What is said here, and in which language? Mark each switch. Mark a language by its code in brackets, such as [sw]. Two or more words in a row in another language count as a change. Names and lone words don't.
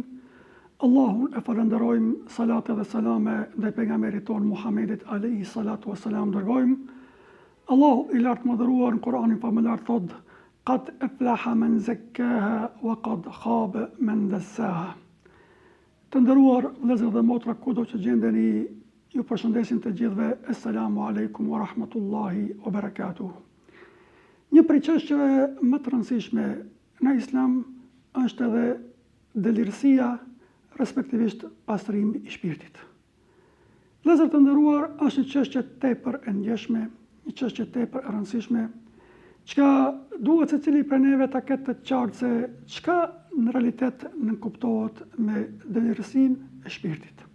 [sq] Allahun e falenderojmë, salate dhe salame dhe pejgamberit ton Muhammedit [ar] عليه الصلاة والسلام [sq] dërgojmë. Allahu i lartë madhëruar në Kur'anin famëlar thot: [ar] "قد أفلح من زكاها وقد خاب من دساها." [sq] Të nderuar vëllezër dhe motra, kudo që gjendeni, ju përshëndesin të gjithëve, [ar] السلام عليكم ورحمة الله وبركاته. [sq] Një prej çështjeve më të rëndësishme në Islam është edhe delirësia, respektivisht pastrimi i shpirtit. Vëllezër të nderuar, është një çështje tepër e ndjeshme, një çështje tepër e rëndësishme, çka duhet secili prej neve ta ketë të qartë se çka në realitet nënkuptohet me delirësinë e shpirtit.